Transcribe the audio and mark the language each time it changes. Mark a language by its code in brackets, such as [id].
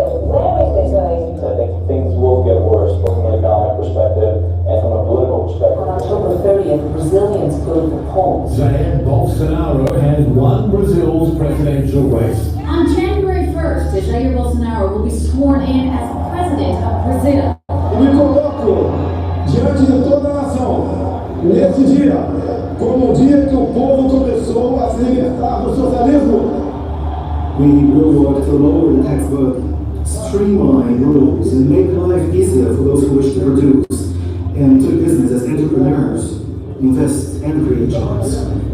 [en] I think things will get worse, both from an economic perspective and from a political perspective. On October 30th, Brazilians go to the polls. Jair Bolsonaro has won Brazil's presidential race. On January 1st, Jair Bolsonaro will be sworn in as president of Brazil. [pt] Me coloco diante de toda a nação nesse dia, como o dia que o povo começou a se libertar do socialismo. [en] We will work to lower the tax burden, streamline rules, and make life easier for those who wish to produce and do business as entrepreneurs, invest and create jobs.